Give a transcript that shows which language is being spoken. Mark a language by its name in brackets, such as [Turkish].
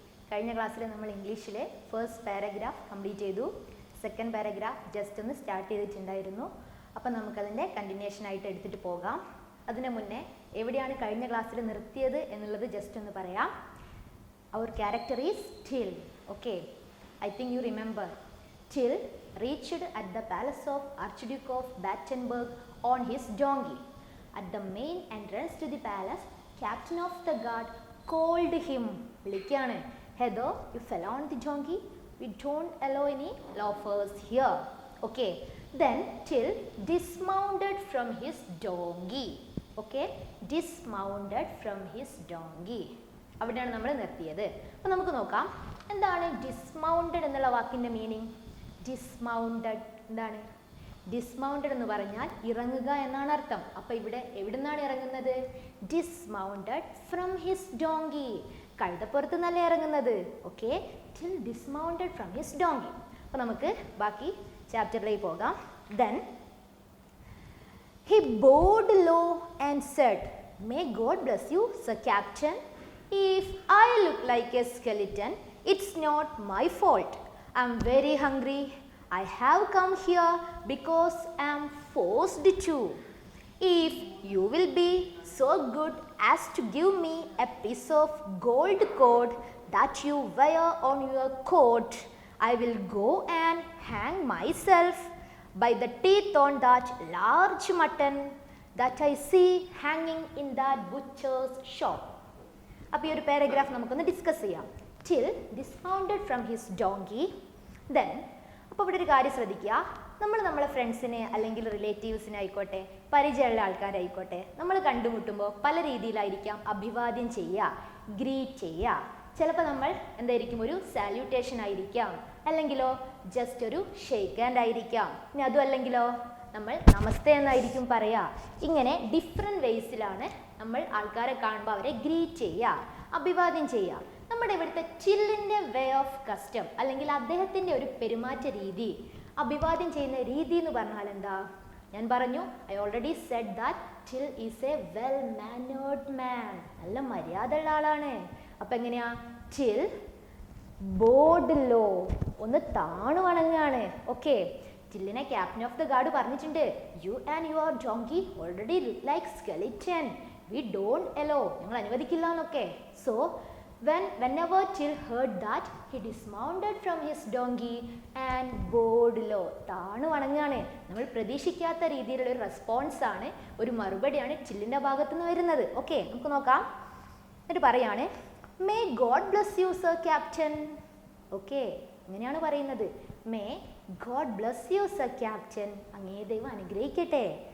[Malayalam] കഴിഞ്ഞ ക്ലാസ്സിൽ നമ്മൾ ഇംഗ്ലീഷിലെ ഫസ്റ്റ് പാരഗ്രാഫ് കംപ്ലീറ്റ് ചെയ്തു. സെക്കൻഡ് പാരഗ്രാഫ് ജസ്റ്റ് ഒന്ന് സ്റ്റാർട്ട് ചെയ്തിട്ടുണ്ടായിരുന്നു. അപ്പം നമുക്കതിൻ്റെ കണ്ടിന്യൂഷൻ ആയിട്ട് എടുത്തിട്ട് പോകാം. അതിന് മുന്നേ എവിടെയാണ് കഴിഞ്ഞ ക്ലാസ്സിൽ നിർത്തിയത് എന്നുള്ളത് ജസ്റ്റ് ഒന്ന് പറയാം. [English] അവർ character is Till. Okay, I think you remember. Till reached at the palace of Archduke of Battenberg on his donkey. At the main entrance to the palace, captain of the guard called him. [Malayalam] വിളിക്കാണ്. [English] Heather, you fell on the donkey. We don't allow any loafers here. Okay. Then Till dismounted from his donkey. Okay. Dismounted from his donkey. [Malayalam] അവിടെയാണ് നമ്മൾ നിർത്തിയത്. അപ്പോൾ നമുക്ക് നോക്കാം എന്താണ് dismounted എന്നുള്ള വാക്കിൻ്റെ meaning. Dismounted എന്താണ്? ഡിസ്മൗണ്ടഡ് എന്ന് പറഞ്ഞാൽ ഇറങ്ങുക എന്നാണ് അർത്ഥം. അപ്പോൾ ഇവിടെ എവിടെ നിന്നാണ് ഇറങ്ങുന്നത്? [English] Dismounted from his donkey. [Malayalam] കഴുതപ്പുറത്ത് നിന്നല്ലേ ഇറങ്ങുന്നത്. Okay, [English] Till dismounted from his donkey. [Malayalam] അപ്പോൾ നമുക്ക് ബാക്കി ചാപ്റ്ററിലേക്ക് പോകാം. [English] Then he bowed low and said, "May God bless you, Sir Captain. If I look like a skeleton, it's not my fault. I'm very hungry. I have come here because I'm forced to. If you will be so good as to give me a piece of gold cord that you wear on your coat, I will go and hang myself by the teeth on that large mutton that I see hanging in that butcher's shop." [Malayalam] അപ്പോൾ ഈ ഒരു paragraph നമുക്കൊന്ന് discuss ചെയ്യാം. [English] Till dismounted from his donkey. [Malayalam] Then അപ്പോൾ ഇവിടെ ഒരു കാര്യം ശ്രദ്ധിക്കുക. നമ്മളെ ഫ്രണ്ട്സിനെ അല്ലെങ്കിൽ റിലേറ്റീവ്സിനെ ആയിക്കോട്ടെ, പരിചയമുള്ള ആൾക്കാരായിക്കോട്ടെ, നമ്മൾ കണ്ടുമുട്ടുമ്പോൾ പല രീതിയിലായിരിക്കാം അഭിവാദ്യം ചെയ്യുക, ഗ്രീറ്റ് ചെയ്യുക. ചിലപ്പോൾ നമ്മൾ എന്തായിരിക്കും, ഒരു സാല്യൂട്ടേഷൻ ആയിരിക്കാം, അല്ലെങ്കിലോ ജസ്റ്റ് ഒരു ഷേക്ക് ഹാൻഡ് ആയിരിക്കാം. ഇനി അതും അല്ലെങ്കിലോ നമ്മൾ നമസ്തേ എന്നായിരിക്കും പറയുക. ഇങ്ങനെ ഡിഫറെൻറ്റ് വേസിലാണ് നമ്മൾ ആൾക്കാരെ കാണുമ്പോൾ അവരെ ഗ്രീറ്റ് ചെയ്യുക, അഭിവാദ്യം ചെയ്യുക. നമ്മുടെ ഇവിടുത്തെ ടില്ലിൻ്റെ വേ ഓഫ് കസ്റ്റം അല്ലെങ്കിൽ അദ്ദേഹത്തിൻ്റെ ഒരു പെരുമാറ്റ രീതി, അഭിവാദ്യം ചെയ്യുന്ന രീതി എന്ന് പറഞ്ഞാൽ എന്താ? ഞാൻ പറഞ്ഞു, [English] I already said that Till is a well mannered man. [Malayalam] നല്ല മര്യാദ ഉള്ള ആളാണ്. അപ്പം എങ്ങനെയാ? [English] Till bowed low, [Malayalam] ഒന്ന് താണു വണങ്ങാണ്. [English] Okay, ടില്ലിനെ captain of the guard പറഞ്ഞിട്ടുണ്ട്, you and your donkey already look like skeleton. We don't allow, [Malayalam] ഞങ്ങൾ അനുവദിക്കില്ല എന്നൊക്കെ. [English] So whenever Till heard that, he dismounted from his donkey and bowed low. [Malayalam] താണു വണങ്ങാണ്. നമ്മൾ പ്രതീക്ഷിക്കാത്ത രീതിയിലുള്ള ഒരു റെസ്പോൺസ് ആണ്, ഒരു മറുപടിയാണ് ടില്ലിൻ്റെ ഭാഗത്തു നിന്ന് വരുന്നത്. ഓക്കെ, നമുക്ക് നോക്കാം. എന്നിട്ട് പറയാണ്, [English] May God bless you sir captain. [Malayalam] Okay, അങ്ങനെയാണ് പറയുന്നത്. [English] may God bless you sir captain, [Malayalam] അങ്ങേ ദൈവം അനുഗ്രഹിക്കട്ടെ.